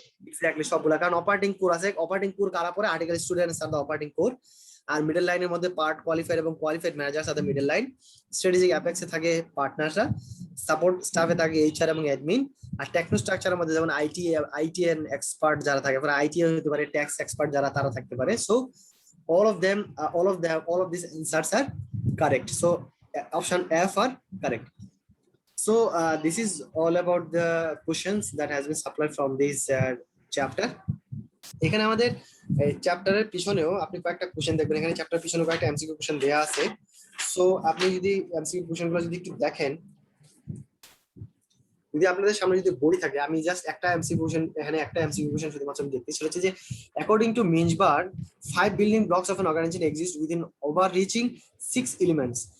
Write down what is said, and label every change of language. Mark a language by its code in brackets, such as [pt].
[bn] Exactly সবগুলা, কারণ operating core আছে, অপারেটিং কোর কারা পরে article students are the operating core, আর middle লাইনের মধ্যে পার্ট কোয়ালিফাইড এবং কোয়ালিফাইড ম্যানেজার্স আর মিডল লাইন, স্ট্র্যাটেজিক অ্যাপেক্সে থাকে পার্টনাররা, সাপোর্ট স্টাফে থাকে এইচআর এবং অ্যাডমিন, আর টেকনো স্ট্রাকচারের মধ্যে যেমন আইটি এন্ড এক্সপার্ট যারা থাকে, আইটি হতে পারে, ট্যাক্স এক্সপার্ট যারা তারা থাকতে পারে। [en] So all of these answers are correct. So option F are correct. So this is all about the questions that has been supplied from this chapter. [bn] এখানে আমাদের চ্যাপ্টারের পিছনেও আপনি কয়েকটা কোশ্চেন দেখবেন, এখানে চ্যাপ্টারের পিছনে কয়েকটা এমসিকিউ কোশ্চেন দেয়া আছে। সো আপনি যদি এমসিকিউ কোশ্চেনগুলো যদি একটু দেখেন, যদি আপনাদের সামনে যদি বই থাকে, আমি জাস্ট একটা এমসিকিউ কোশ্চেন, এখানে একটা এমসিকিউ কোশ্চেন শুধুমাত্র আমি দেখতে, সেটা হচ্ছে যে according to মিনসবার্গ 5 building blocks of an organization exist within overreaching 6 elements.